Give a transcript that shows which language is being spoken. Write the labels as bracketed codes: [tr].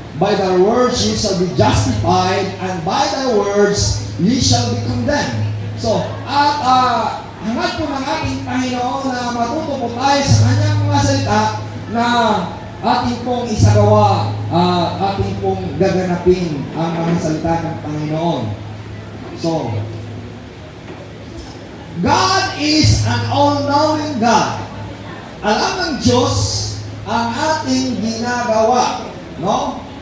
[en] By the words ye shall be justified, and by the words ye shall be condemned. [tl] So, at hangad po ng ating Panginoon na matuto po tayo sa kanyang mga salita na ating pong isagawa, ating pong gaganapin ang mga salita ng Panginoon. [en] So, God is an all-knowing God. [tl] Alam ng Diyos ang ating ginagawa. No?